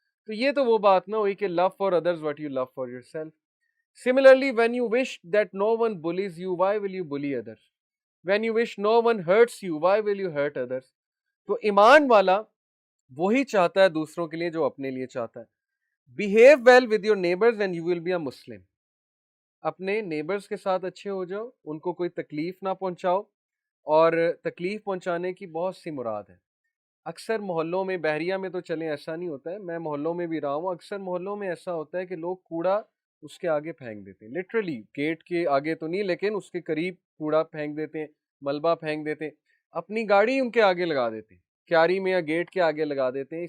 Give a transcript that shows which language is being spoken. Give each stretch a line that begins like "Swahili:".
Urdu: तो ये तो वो बात ना हुई कि
English: Love for others what you love for yourself. Similarly when you wish that no one bullies you, why will you bully others? When you wish no one hurts you, why will you hurt others?
Urdu: تو ایمان والا وہی چاہتا ہے دوسروں کے لیے جو اپنے لیے چاہتا ہے.
English: Behave well with your neighbors and you will be a Muslim.
Urdu: اپنے نیبرز کے ساتھ اچھے ہو جاؤ, ان کو کوئی تکلیف نہ پہنچاؤ, اور تکلیف پہنچانے کی بہت سی مراد ہے. اکثر محلوں میں, بحریہ میں تو چلیں ایسا نہیں ہوتا ہے, میں محلوں میں بھی رہا ہوں, اکثر محلوں میں ایسا ہوتا ہے کہ لوگ کوڑا اس کے آگے پھینک دیتے ہیں, لٹرلی گیٹ کے آگے تو نہیں لیکن اس کے قریب کوڑا پھینک دیتے ہیں, ملبہ پھینک دیتے ہیں, اپنی گاڑی ان کے آگے لگا دیتے ہیں, کیاری میں یا گیٹ کے آگے لگا دیتے ہیں.